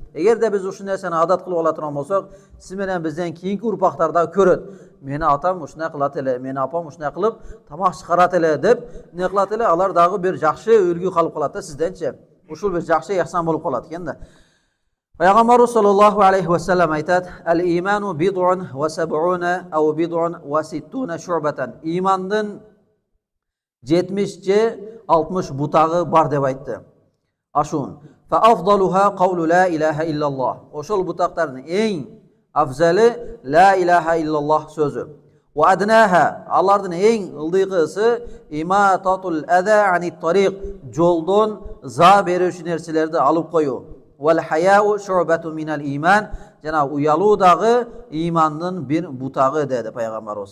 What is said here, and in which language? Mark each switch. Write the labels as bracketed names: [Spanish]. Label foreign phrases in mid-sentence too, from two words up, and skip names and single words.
[Kyrgyz] Эгерде биз ушул нерсени адат кылып ала турган болсок, сиз менен бизден кийинки урпактар дагы көрөт. Мени атам ушундай кылат эле, мени апам ушундай кылып тамак чыгарат эле деп эмне кылат эле, алар дагы бир жакшы үлгү калып калат да сизденчи. Ушул бир жакшы ыхсан болуп калат экен да. Пайгамбарыбыз [Arabic] صلى الله عليه وسلم [Kyrgyz] айтат: [Arabic] "الإيمان بضع وسبعون أو بضع وستون شعبة." [Kyrgyz] Имандын 70 же 60 бутагы бар деп айтты. Aşun. [Arabic] فأفضلها قول لا إله إلا الله. [Uzbek] Oşol butaqlarning eng afzali [Arabic] لا إله إلا الله [Uzbek] so'zi. [Arabic] وأدناها, [Uzbek] Allohning eng ildiqisi [Arabic] إماطة الأذى عن الطريق, [Uzbek] yo'ldan za beruvchi narsalarni olib qo'yu. [Arabic] والحياء شعبة من الإيمان, [Uzbek] jana uyaludagi iymonning bir butag'i dedi payg'ambarimiz.